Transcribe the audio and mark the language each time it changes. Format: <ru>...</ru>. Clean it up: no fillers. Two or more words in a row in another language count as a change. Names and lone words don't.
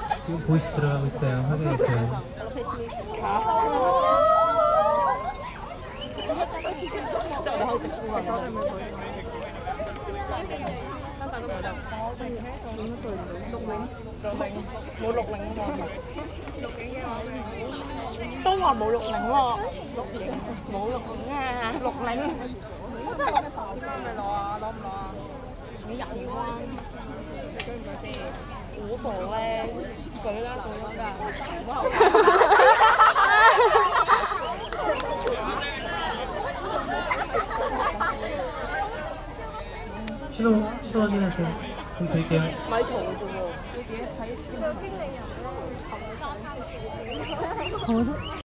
<ko>지금 보이스 들어가고 있어요. 확인했어요. 진짜 나 하고 싶은 거</ko> <yue>冇錄影喎，都話冇錄影喎，冇錄影啊，錄影。點解咪攞啊？攞唔攞啊？你入面啦，你舉唔舉先？無所謂，舉啦舉啦，唔好。</yue> <ko>신호 확인하세요. 좀 드릴게요. 많이 적어줘. 여기에 다 있어. 가보자.</ko>